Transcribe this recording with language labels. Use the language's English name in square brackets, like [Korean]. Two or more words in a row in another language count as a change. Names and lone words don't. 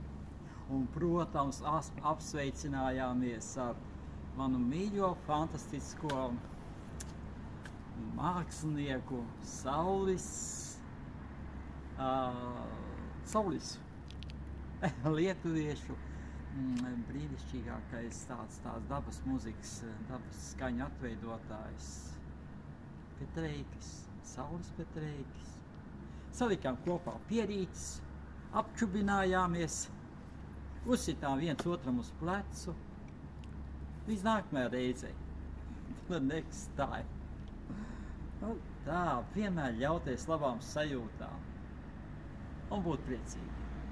[Latvian] Un, protams, apsveicinājāmies ar manu mīļo, fantastisko mākslinieku Saulis lietuviešu brīnišķīgākais tāds dabas mūzikas, dabas skaņu atveidotājs Petreikis, Saulis Petreikis. Salikām kopā pierītes, apčubinājāmies, uzsitām viens otram uz plecu. Līdz nākamajai reizei. [English] The next time. [Latvian] Tā, vienmēr ļauties labām sajūtām un būt priecīgi.